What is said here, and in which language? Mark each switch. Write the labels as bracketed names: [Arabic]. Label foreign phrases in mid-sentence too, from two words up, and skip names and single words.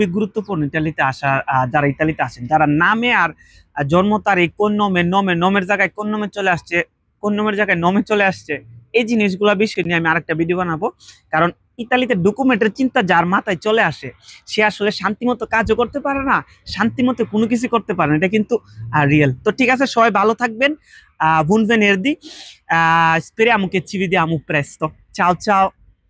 [Bangla] গুরুত্বপূর্ণ ইতালিতে আসা যারা ইতালিতে আসেন যারা নামে আর জন্ম তারিখ কোন নমের জায়গায় কোন নামে চলে আসছে কোন নামের জায়গায় নমে চলে আসছে এই জিনিসগুলো বিষয় নিয়ে আমি আরেকটা ভিডিও বানাবো কারণ ইতালিতে ডকুমেন্টের চিন্তা যার মাথায় চলে আসে সে আসলে শান্তিমতো কাজও করতে পারে না শান্তিমতো কোনো কিছু করতে পারে না এটা কিন্তু রিয়েল তো ঠিক আছে সবাই ভালো থাকবেন [Italian] buon venerdì speriamo che ci vediamo presto ciao ciao